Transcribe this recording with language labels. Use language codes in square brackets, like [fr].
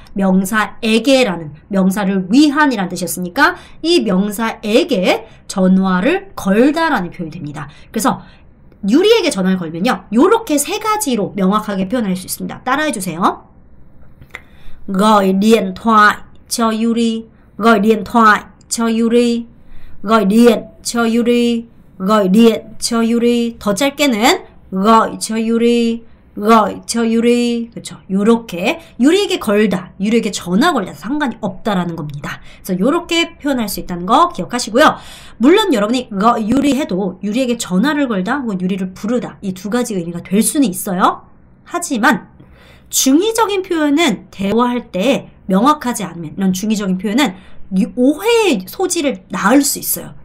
[ko] 명사에게라는, 명사를 위한이라는 뜻이었으니까 이 명사에게 전화를 걸다라는 표현이 됩니다. 그래서 유리에게 전화를 걸면요, 요렇게 세 가지로 명확하게 표현할 수 있습니다. 따라해 주세요. [vi] gọi điện thoại cho Yuri, gọi điện thoại cho Yuri, gọi điện cho Yuri, gọi điện cho Yuri. [ko] 더 짧게는 [vi] gọi cho Yuri, gọi cho Yuri. [ko] 그렇죠. 요렇게 유리에게 걸다, 유리에게 전화 걸다 상관이 없다라는 겁니다. 그래서 요렇게 표현할 수 있다는 거 기억하시고요. 물론 여러분이 유리 해도 유리에게 전화를 걸다 혹은 유리를 부르다, 이 두 가지 의미가 될 수는 있어요. 하지만 중의적인 표현은 대화할 때 명확하지 않으면, 이런 중의적인 표현은 오해의 소지를 낳을 수 있어요.